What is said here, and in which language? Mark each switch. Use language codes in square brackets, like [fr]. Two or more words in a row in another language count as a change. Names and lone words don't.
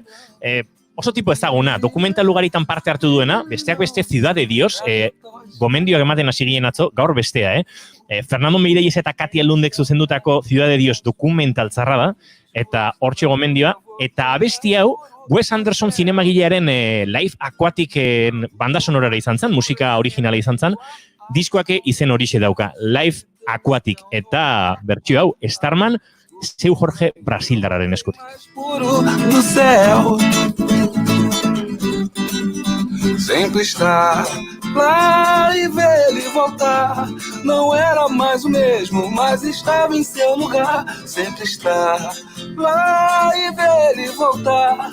[eu] Oso tipo ezaguna, dokumental ugaritan parte hartu duena, besteak beste Ciudad de Dios, gomendioak ematen hasi ginen atzo, gaur bestea, Fernando Meirelles eta Katia Lundek zuzendutako Ciudad de Dios dokumental zarra da, eta hortxe gomendioa, eta abesti hau, Wes Anderson zinemagilearen Life Aquatic banda sonorara izan zen, musika originala izan zen, diskoak izen horixe dauka, Life Aquatic, eta bertxio hau, Starman, Seu Jorge Brasildarraren eskutik. [pt] Do céu sempre está lá e ver ele voltar. Não era mais o mesmo, mas estava em seu lugar. Sempre está lá e ver ele voltar.